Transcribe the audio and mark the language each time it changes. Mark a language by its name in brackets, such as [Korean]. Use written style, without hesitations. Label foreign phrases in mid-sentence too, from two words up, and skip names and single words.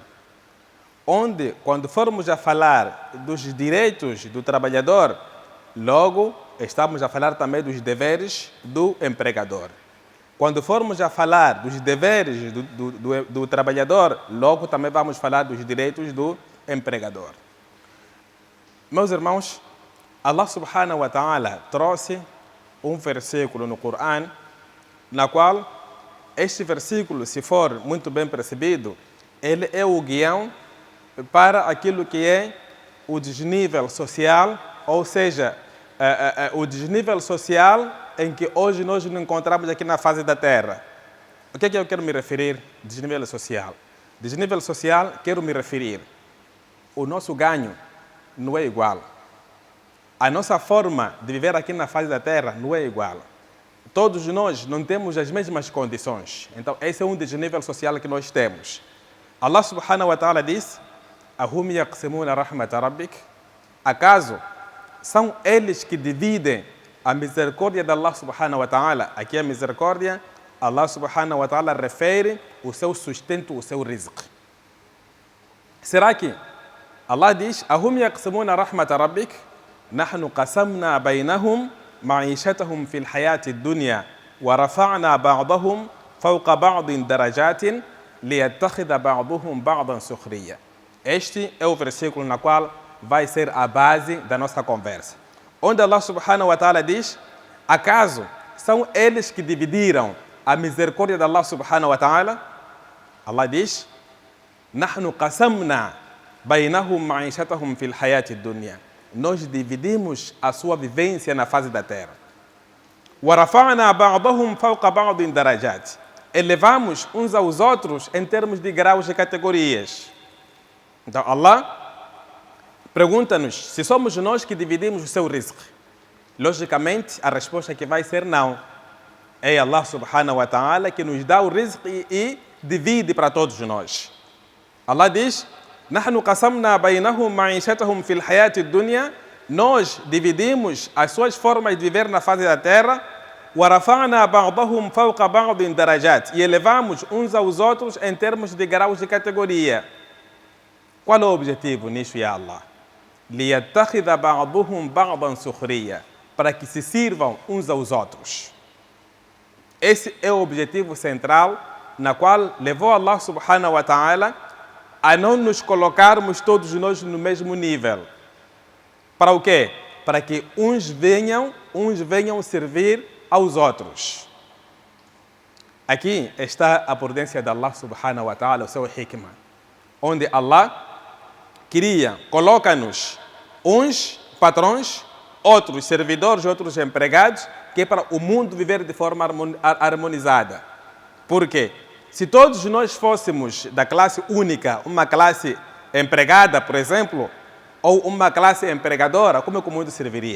[Portuguese] Onde, quando formos a falar dos direitos do trabalhador, logo estamos a falar também dos deveres do empregador. Quando formos a falar dos deveres do trabalhador, logo também vamos falar dos direitos do empregador. Meus irmãos, [Arabic] الله سبحانه وتعالى [Portuguese] trouxe um versículo no Corão, na qual este versículo, se for muito bem percebido, ele é o guião para aquilo que é o desnível social, ou seja, o desnível social em que hoje nós nos encontramos aqui na face da Terra. O que é que eu quero me referir? Desnível social. Desnível social, quero me referir. O nosso ganho não é igual. A nossa forma de viver aqui na face da Terra não é igual. Todos nós não temos as mesmas condições. Então, esse é um desnível social que nós temos. [Arabic] الله سبحانه وتعالى diz: أهم يقسمون رحمة ربك? [Portuguese] Acaso são eles que dividem a misericórdia de [Arabic] الله سبحانه وتعالى? [Portuguese] Aqui a misericórdia, [Arabic] الله سبحانه وتعالى [Portuguese] refere o seu sustento, o seu rizq. Será que Allah diz: [Arabic] أهم يقسمون رحمة ربك? نحن قسمنا بينهم معيشتهم في الحياة الدنيا ورفعنا بعضهم فوق بعض درجات ليتخذ بعضهم بعضا سخريا. [Portuguese] Este é o versículo na qual vai ser a base da nossa conversa. Onde [Arabic] الله سبحانه وتعالى [Portuguese] diz: acaso são eles que dividiram a misericórdia de [Arabic] الله سبحانه وتعالى? Allah diz: نحن قسمنا بينهم معيشتهم في الحياة الدنيا. [Portuguese] Nós dividimos a sua vivência na face da terra. [Arabic] ورفعنا بعضهم فوق بعض درجات. [Portuguese] Elevamos uns aos outros em termos de graus e categorias. Então Allah pergunta-nos se somos nós que dividimos o seu rizq. Logicamente, a resposta que vai ser não. É [Arabic] الله سبحانه وتعالى [Portuguese] que nos dá o rizq e divide para todos nós. Allah diz: [Arabic] نحن قسمنا بينهم معيشتهم في الحياة الدنيا. [Portuguese] Nós dividimos as suas formas de viver na face da terra. [Arabic] ورفعنا بعضهم فوق بعض درجات. [Portuguese] E elevamos uns aos outros em termos de graus de categoria. Qual é o objetivo nisso, [Arabic] يا الله? لِيَتَّخِذَ بَعْضُهُمْ بَعْضًا سُخْرِيًّا, [Portuguese] para que se sirvam uns aos outros. Esse é o objetivo central na qual levou [Arabic] الله سبحانه وتعالى [Portuguese] a não nos colocarmos todos nós no mesmo nível. Para o quê? Para que uns venham servir aos outros. Aqui está a prudência de [Arabic] الله سبحانه وتعالى, [Portuguese] o seu hikmah, onde Allah coloca-nos uns patrões, outros servidores, outros empregados, que é para o mundo viver de forma harmonizada. Por quê? Se todos nós fôssemos da classe única, uma classe empregada, por exemplo, ou uma classe empregadora, como é que o mundo serviria?